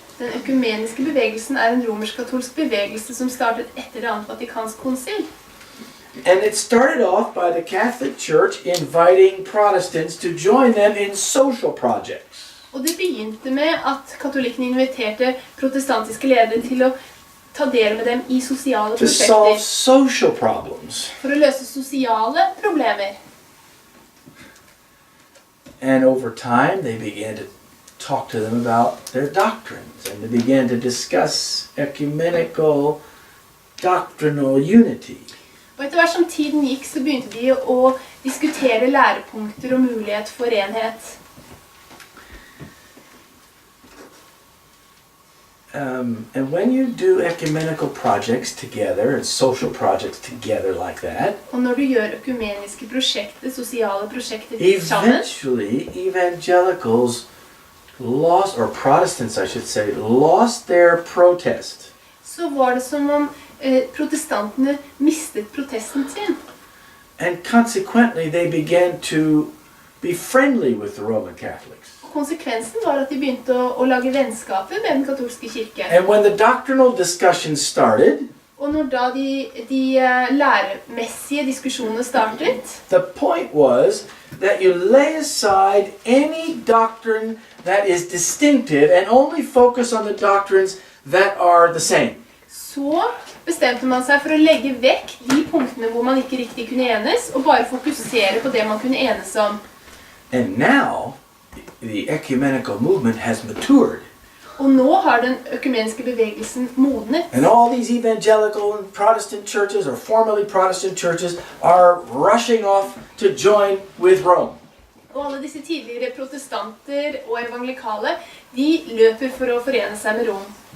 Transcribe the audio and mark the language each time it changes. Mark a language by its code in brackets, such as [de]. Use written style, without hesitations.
[no] Den økumeniske bevegelsen en romersk-katolsk bevegelse som startet etter det andre vatikansk konsil. [en] And it started off by the Catholic Church inviting Protestants to join them in social projects. [no] Og det begynte med at katolikkene inviterte protestantiske ledere til å ta del med dem i sosiale [en] To solve [no] prosjekter. [en] social problems. [no] For å løse sosiale problemer. [en] And over time they began to talk to them about their doctrines, and they began to discuss ecumenical doctrinal unity. [no] Og etter hvert som tiden gikk, så begynte de å diskutere lærepunkter og mulighet for enhet. [en] And when you do ecumenical projects together and social projects together like that, [no] Og når du gjør økumeniske prosjekter, sosiale prosjekter sammen, [en] eventually evangelicals lost, or Protestants I should say, lost their protest. [no] så var det som om protestantene mistet protesten sin. [en] And consequently they began to be friendly with the Roman Catholics. [no] Og konsekvensen var at de begynte å lage vennskaper med den katolske kirke. [en] And when the doctrinal discussions started, [no] Og når da de læremessige diskusjonene startet, [en] the point was that you lay aside any doctrine that is distinctive and only focus on the doctrines that are the same. [no] så bestemte man seg for å legge vekk de punktene hvor man ikke riktig kunne enes, og bare fokusere på det man kunne enes om. [en] And now the ecumenical movement has matured. [no] Og nå har den økumeniske bevegelsen modnet. [en] And all these evangelical and Protestant churches, or formerly Protestant churches, are rushing off to join with Rome. [no] Og alle disse tidligere protestanter og evangelikale, de løper for å forene seg med Rom.